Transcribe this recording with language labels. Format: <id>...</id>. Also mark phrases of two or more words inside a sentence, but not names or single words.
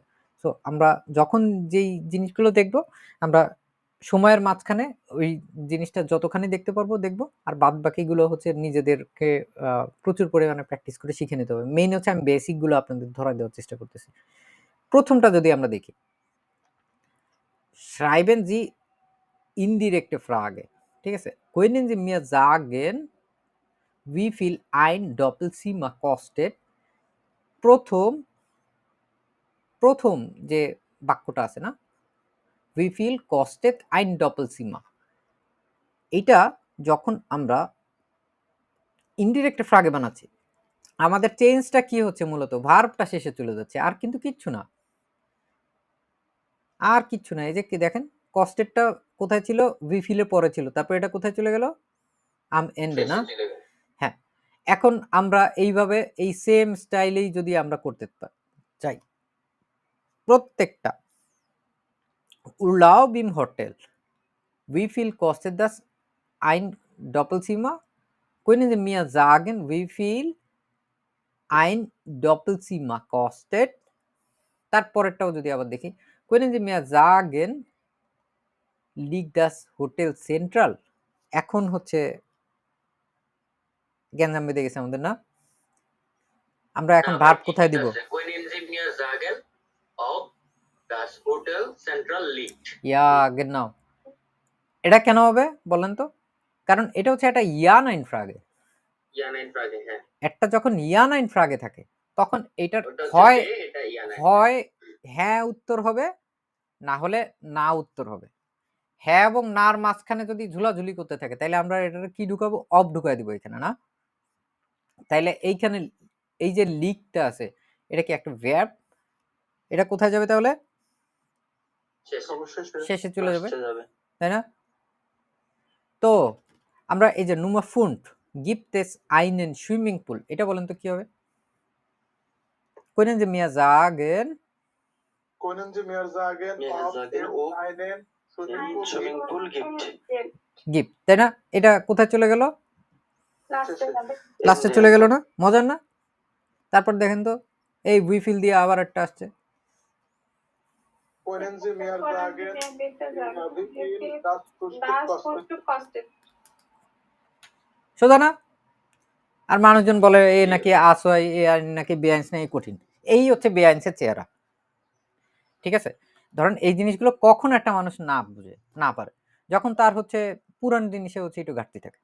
<bn>সো আমরা যখন যেই জিনিসগুলো দেখব, আমরা সময়ের মাঝখানে ওই জিনিসটা যতখানি দেখতে পারবো দেখব। আর বাদবাকিগুলো হচ্ছে নিজেদেরকে আ প্রচুর পরিমাণে প্র্যাকটিস করে শিখে নিতে হবে। মেইন হচ্ছে আমি বেসিক গুলো আপনাদের ধরায় দেওয়ার চেষ্টা করতেছি। ১ম টা যদি আমরা দেখি,</bn> <de>schreiben Sie indirekte Frage,</de> <bn>ঠিক আছে?</bn> <de>Können Sie mir sagen, wie viel ein Doppelzimmer kostet?</de> <bn>১ম, ১ম যে বাক্যটা আছে না?</bn> <de>Wie viel kostet ein Doppelzimmer?</de> <bn>এইটা যখন আমরা ইনডিরেক্ট ফ্রাগে বানাচ্ছি, আমাদের চেঞ্জটা কি হচ্ছে মূলত? ভার্বটা শেষে চলে যাচ্ছে। আর কিন্তু কিচ্ছু না। আর কিচ্ছু না। এই যে কি দেখেন, কস্টেডটা কোথায় ছিল?</bn> <de>wie viel</de> <bn>এর পরে ছিল। তারপর এটা কোথায় চলে গেল?</bn> <de>am Ende</de> <bn>না? শেষে চলে গেল। হ্যাঁ। এখন আমরা এইভাবে এই সেম স্টাইলেই যদি আমরা করতে চাই, প্রত্যেকটা</bn> <de>Urlaub im Hotel. Wie viel kostet das ein Doppelzimmer? Können Sie mir sagen, wie viel ein Doppelzimmer kostet?</de> <bn>তারপরেরটাও যদি আবার দেখি,</bn> <de>Können Sie mir sagen, liegt das Hotel central?</de> <bn>এখন হচ্ছে গ্যাঞ্জাম বেঁধে গেছে আমাদের না? আমরা না এখন ভাই ভার্ব কোথায় ঠিকই দিব? আছে।</bn> <de>Können Sie mir sagen, ob das Hotel Central liegt? Ja genau.</de> <bn>এটা কেন হবে বলেন তো? কারণ এটা হচ্ছে একটা</bn> <de>Ja Nein Frage. Ja, nein, Frage,</de> <bn>হ্যাঁ। একটা যখন</bn> <de>Ja Nein Frage</de> <bn>থাকে, তখন এটার ওটা হচ্ছে হয়</bn> <de>বে, এটা ja, nein,</de> <bn>হয় হ্যাঁ উত্তর হবে, না হলে না উত্তর হবে। হ্যাঁ এবং নার মাঝখানে যদি ঝুলাঝুলি করতে থাকে, তাইলে আমরা এটারে কি ঢুকাবো? অফ ঢুকায় দিব এখানে, না? তাইলে এইখানে এই যে লিকটা আছে, এটা কি একটা verb? এটা কোথায় যাবে তাহলে? শেষে। অবশ্যই শেষে চলে যাবে, লাস্টে যাবে। তাই না? তো আমরা এই যে</bn> <de>Nummer 5 gibt es einen Swimmingpool,</de> <bn>এটা বলেন তো কি হবে?</bn> <de>Können Sie mir sagen, Können Sie mir sagen, Mir ob sagen, es ob einen Swimmingpool Swimmingpool gibt? gibt? gibt,</de> <bn>তাই না? এটা কোথায় চলে গেল? শেষে। লাস্টে চলে গেল না? মজার না? তারপর দেখেন তো এই</bn> <de>we feel</de> <bn>দিয়ে আবার একটা আসছে।</bn> <de>Können Sie mir Können Sie sagen, mir bitte sagen, wie wie viel viel das Frühstück das kostet? Frühstück kostet?</de> <bn>সোজা না? আর মানুষজন বলে এ নাকি আসয়, এ আর নাকি বেআইন্স নেই, কঠিন। এই হচ্ছে বেআইন্সের চেহারা। ঠিক আছে? ধরেন এই জিনিসগুলো কখন একটা মানুষ না বুঝে, না পারে, যখন তার হচ্ছে পুরান জিনিসে হচ্ছে একটু ঘাটতি থাকে।</bn>